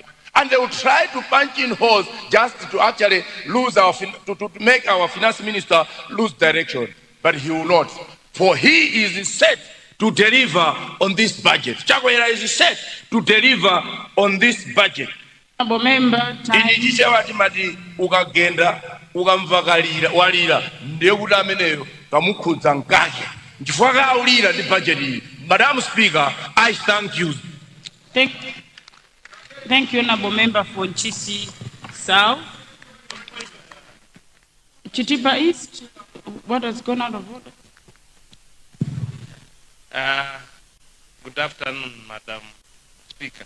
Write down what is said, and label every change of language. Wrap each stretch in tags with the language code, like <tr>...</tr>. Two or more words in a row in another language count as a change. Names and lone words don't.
<en>And they will try to punch in holes just to actually lose to make our finance minister lose direction. But he will not. For he is set to deliver on this budget. Chakwera is set to deliver on this budget. Member,</en> <ny>ukagenda ukamvakalira walira ndiye kuti ameneyo kamukhudza mkazi chifukwa kaulira ndi budget iyi.</ny> <en>Madam Speaker, I thank you. Thank you, Honorable Member for Nchisi South. Chitipa East, what has gone out of order? Good afternoon, Madam Speaker.</en>